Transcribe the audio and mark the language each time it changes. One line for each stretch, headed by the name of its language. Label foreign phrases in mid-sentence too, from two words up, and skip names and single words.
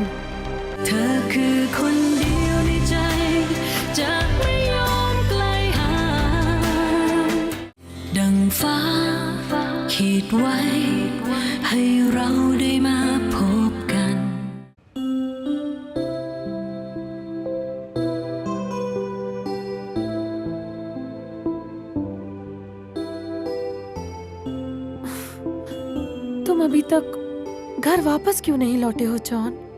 Thai: เธอคือคนเดียวในใจจะไม่ยอมไกลห่างดังฟ้าขีดไว้ให้เราได้มาพบกัน
Hindi: तुम अभी तक घर वापस क्यों नहीं लौटे हो जॉन?